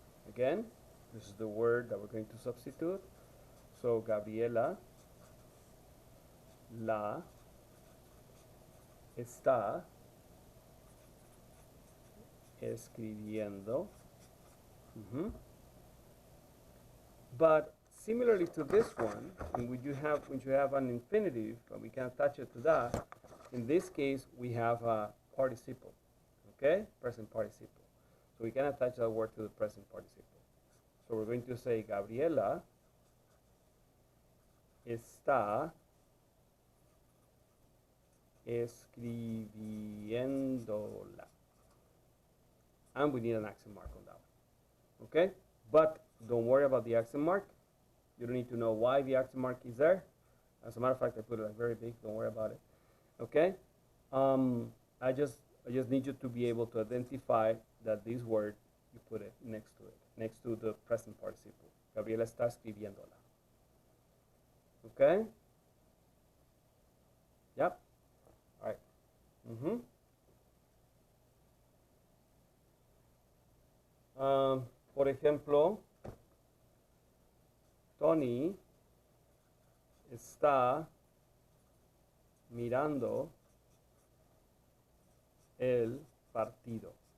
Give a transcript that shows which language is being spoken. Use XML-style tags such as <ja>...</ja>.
<en>Again, this is the word that we're going to substitute. So</en> <es>Gabriela la está escribiendo.</es> <en>But similarly to this one, when you have an infinitive, and we can attach it to that, in this case we have a participle, okay, present participle. So we can attach that word to the present participle. So we're going to say</en> <es>Gabriela está escribiéndola.</es> <en>And we need an accent mark on that one. Okay? But don't worry about the accent mark. You don't need to know why the accent mark is there. As a matter of fact, I put it like very big. Don't worry about it. Okay? I just need you to be able to identify that this word, you put it next to the present participle.</en> <es>Gabriela está escribiéndola. Okay?</es> <en>Yep. All right.</en> <es>Por ejemplo, Tony está mirando el partido.</es>